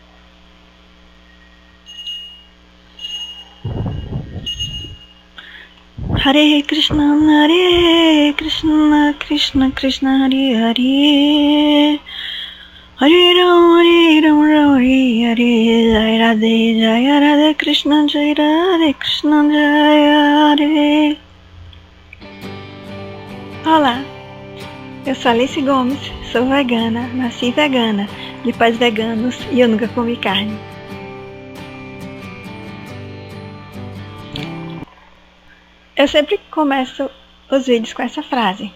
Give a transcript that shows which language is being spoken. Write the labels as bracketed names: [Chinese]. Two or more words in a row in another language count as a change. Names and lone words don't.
[Sanskrit] Hare Krishna Krishna Krishna Hare Hare Hare Ram Hare Hare Jaya Radhe Krishna Jaya Hare. [Portuguese] Olá, eu sou Alice Gomes, sou vegana, nasci vegana, de pais veganos e eu nunca comi carne. Eu sempre começo os vídeos com essa frase.